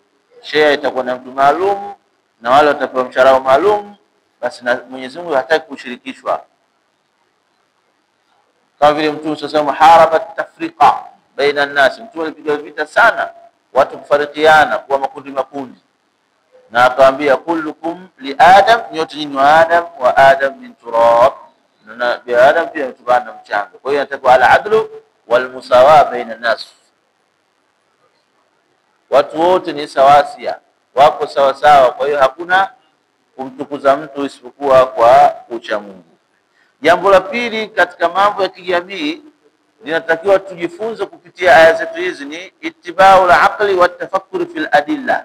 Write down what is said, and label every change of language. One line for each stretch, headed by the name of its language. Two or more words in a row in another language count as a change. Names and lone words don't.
Swahili: Share itakuwa na mtu maalum na wale watapewa mshahara maalum, basi na Mwenyezi Mungu hataki kushirikishwa. Kama vile Mtume sasa
Arabic: muharabat tafriqa baina an-nas,
Swahili: Mtume alipiga vita sana watu kufarikiana kwa makundi makundi, na akawaambia
Arabic: kullukum li adam,
Swahili: nyote nyinyi wa Adam,
Arabic: wa Adam min turab,
Swahili: na bi Adam pia mtubana mchanga. Kwa hiyo inatakiwa
Arabic: al-adlu wal musawa baina an-nas,
Swahili: watu wote ni sawasia, wako sawa sawa. Kwa hiyo hakuna kumtukuza mtu isipokuwa kwa ucha Mungu. Jambo la pili katika mambo ya kijamii linatakiwa tujifunze kupitia aya zetu hizi ni
Arabic: ittiba'u al-aqli wa tafakkuri fil adilla.